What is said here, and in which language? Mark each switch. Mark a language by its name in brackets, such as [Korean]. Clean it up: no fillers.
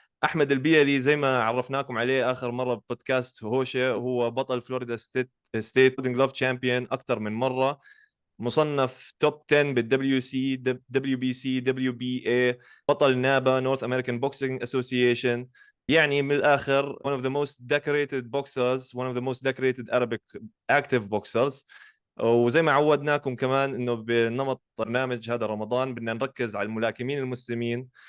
[Arabic] أحمد البيلي زي ما عرفناكم عليه آخر مرة بودكاست هوشة، هو بطل فلوريدا ستيت جلوف تشامبيون أكثر من مرة، مصنف توب 10 بالدبليو سي دبليو بي سي دبليو بي اي، بطل نابا نورث امريكان بوكسينج اسوسيشن. يعني من الاخر [English] one of the most decorated boxers, one of the most decorated Arabic active boxers. [Arabic] وزي ما عودناكم كمان انه بنمط برنامج هذا رمضان بدنا نركز على الملاكمين المسلمين.